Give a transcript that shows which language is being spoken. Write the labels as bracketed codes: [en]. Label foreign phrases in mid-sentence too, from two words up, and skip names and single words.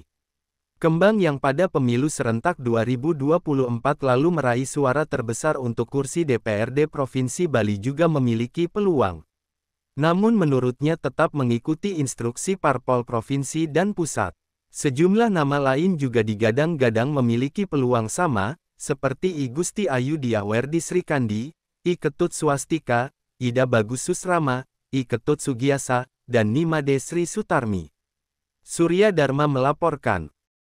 [id] Kembang yang pada pemilu serentak 2024 lalu meraih suara terbesar untuk kursi DPRD Provinsi Bali juga memiliki peluang. Namun menurutnya tetap mengikuti instruksi parpol provinsi dan pusat. Sejumlah nama lain juga digadang-gadang memiliki peluang sama, seperti I Gusti Ayu Diahwerdi Srikandi, I Ketut Swastika, Ida Bagus Susrama, I Ketut Sugiasa, dan Nimade Sri Sutarmi. Surya Dharma melaporkan.